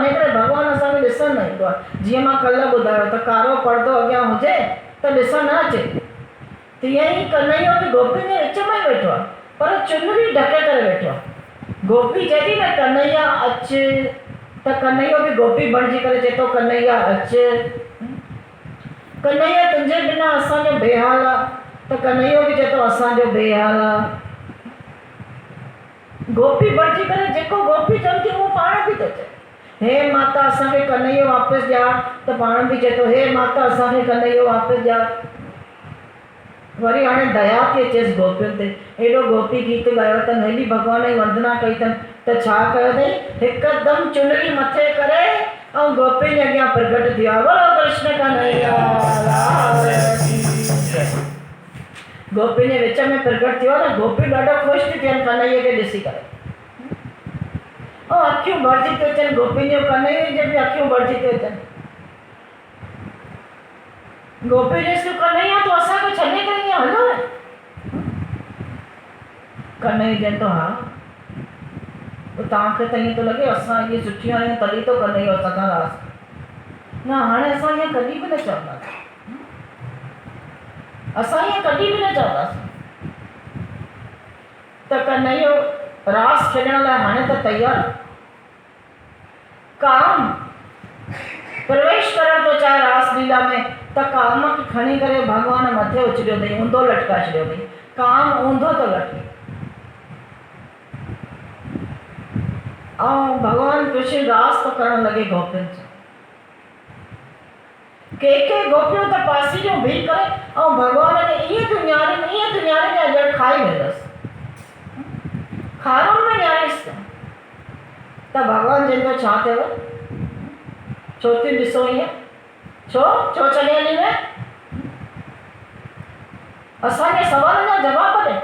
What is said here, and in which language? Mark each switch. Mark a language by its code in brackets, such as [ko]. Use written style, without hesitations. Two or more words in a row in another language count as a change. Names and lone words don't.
[sd] इन करे भॻवानु असांखे ॾिसण न ईंदो आहे। जीअं मां कल्ह ॿुधायो त कारो पर्दो अॻियां हुजे त ॾिसण न अचे, तीअं ई कन्हैयो बि गोपियुनि जे विच में ई वेठो आहे, पर चुनरी ढके करे वेठो आहे। गोपी चए थी न कन्हैया अच, त कन्हैयो बि गोपी बणिजी करे चए थो कन्हैया अच। कन्हैया तुंहिंजे बिना असांजो बेहाल आहे, त कन्हैयो बि चए थो असांजो बेहाल आहे। गोपी बणिजी करे जेको गोपी चवनि थियूं उहो पाण बि थो चए, हे माता असांखे कन्हैयो वापसि ॾियार, त पाण बि चए थो हे माता असांखे कन्हैयो वापसि ॾियार। वरी हाणे दया थी अचेसि गोपियुनि ते, हेॾो गोपी गीत ॻायो अथनि, हेॾी भॻवान जी वंदना कई अथनि, त छा कयो अथई, हिकदमि चुनरी मथे करे ऐं गोपियुनि जे अॻियां प्रगट थी वियो। [hi] बोलो कृष्ण कन्हैया लाल की जय। [sd] गोपियुनि जे विच में प्रगट थियो न, गोपियूं ॾाढो ख़ुशि थी थियनि कन्हैया खे ॾिसी करे, ऐं अखियूं भरिजी थी अचनि गोपियुनि जो, कन्हैया जी बि अखियूं भरिजी थी अचनि। गोपियूं ॾिसूं कन्हैया तूं असांखे छॾे करे ईअं हलो आहे। कन्हैया चवनि थो हा, तव्हांखे त ईअं थो लॻे असां इहे सुठियूं आहियूं तॾहिं तो कन्हैयो असां सां रास। न, हाणे असां ईअं कॾहिं बि न चवंदासीं, असां ईअं कॾहिं बि न चवंदासीं। त कन्हैयो रास खेॾण लाइ हाणे त तयार। काम प्रवेश करण थो चाहे रास लीला में, त काम खे खणी करे भॻवान मथे उछलियो अथई, ऊंधो लटकाए छॾियो अथई, काम ऊंधो थो लटके। ऐं भॻवानु कृष्ण रास थो करणु लॻे गोपियुनि सां। के गोपियूं त पासी जो बीह करे ऐं भॻवान खे ईअं थी न्यारे ॼण खाई वेंदसि, खारुनि में न्यारेसि त भॻवानु चवंदो छा थियो, छो थी ॾिसो ईअं, छो छॾे हली न, असांजे सवाल जा जवाब ॾे।